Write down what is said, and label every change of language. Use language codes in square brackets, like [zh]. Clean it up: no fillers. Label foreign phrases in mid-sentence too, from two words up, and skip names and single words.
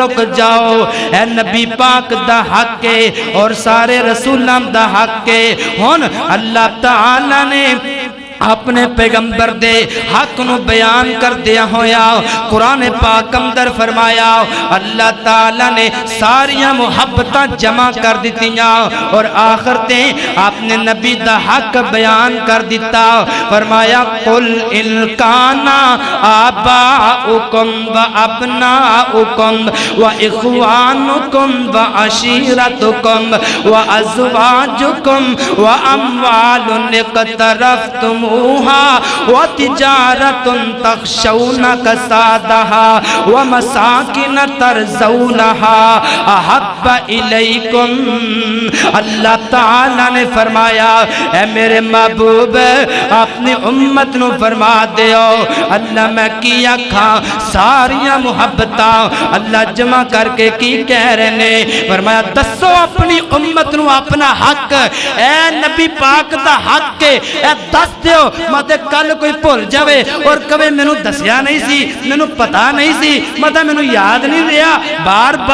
[pa] رک جاؤ اے نبی پاک دا حق کے اور سارے رسولان دا حق کے ہون اللہ تعالی نے اپنے پیغمبر دے حق نو بیان کر دیا ہویا قرآن پاک اندر فرمایا اللہ تعالیٰ نے ساریاں محبتاں جمع کر دیتیاں اور آخر تے اپنے نبی دا حق بیان کر دیتا فرمایا [ar] قل ان کانا آباؤکم و ابناؤکم و اخوانکم و عشیرتکم و ازواجکم و اموال اقترفتم وَتِجَارَةٌ تَخْشَوْنَ كَسَادَهَا وَمَسَاكِنَ تَرْزَوْنَهَا أَحَبَّ إِلَيْكُمْ اللہ تعالیٰ [pa] نے فرمایا اے میرے محبوب اپنی امت نو فرما دیو اللہ میں کیا کھا ساریاں محبتاں اللہ جمع کر کے کی کہہ رہے نے فرمایا دسو اپنی امت نو اپنا حق اے نبی پاک دا حق کے اے دس دیو مدے کل کوئی پھول جاوے اور کبھی میں نو دسیا نہیں سی میں نو پتا نہیں سی مدے میں نو یاد نہیں رہا بار